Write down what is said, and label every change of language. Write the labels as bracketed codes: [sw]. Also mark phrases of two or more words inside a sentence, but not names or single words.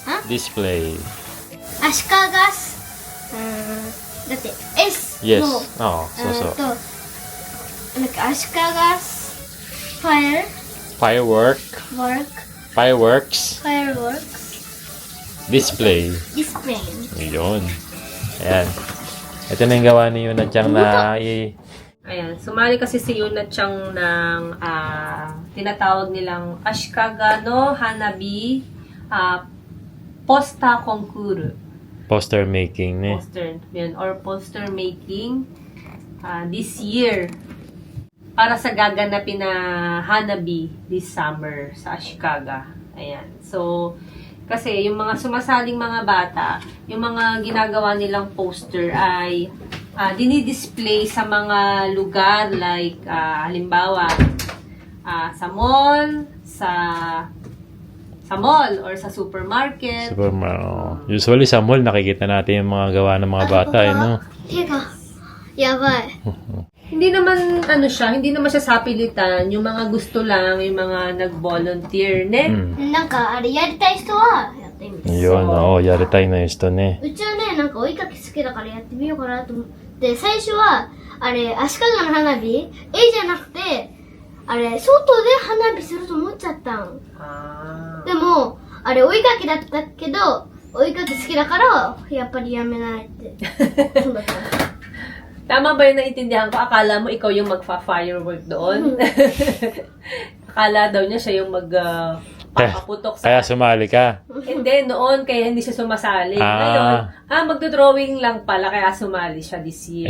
[en] Huh? display. [ja] アシカが、だって S [en] Yes. [ja] の、 [tl] Oo, so. [ja] なんかアシカが、ファイア、 [en] Fireworks display. [ja] ディスプレイ。 [tl] Yun. Ayan. Ito na yung gawa ni Yuna Chang na Ayan, sumali kasi si Yuna Chang ng tinatawag nilang Ashikaga no Hanabi Posta Concours. [en] poster making. [tl] Poster, yun, or [en] poster making this year [tl] para sa gaganapin na Hanabi [en] this summer [tl] sa Ashikaga. Ayan. So, kasi yung mga sumasaling mga bata, yung mga ginagawa nilang poster ay dinidisplay sa mga lugar like halimbawa sa mall, sa mall or sa supermarket. Usually sa mall nakikita natin yung mga gawa ng mga bata, no? [ja] 手が、やばい。 [tl] Hindi naman hindi naman siya sapilitan, yung mga gusto lang, yung mga nag-volunteer, [ja] ne? なんか、あれやりたい人は、やってみて。 [tl] Yun, oo, yaritay na ito, [ja] ne. うちはね、なんか追いかけ好きだからやってみようかなと思って、最初は、あれ、足利の花火、絵じゃなくて、あれ、外で花火すると思っちゃったん。でも、あれ追いかけだったけど、追いかけ好きだから、やっぱりやめないって。そうだった。 [tl] Tama ba yung naintindihan ko? Akala mo ikaw yung magfa-firework doon? Akala daw niya siya yung papaputok sa... Kaya sumali ka. Hindi, noon kaya hindi siya sumasali. Ngayon, magdo-drawing lang pala kaya sumali siya [en] this year.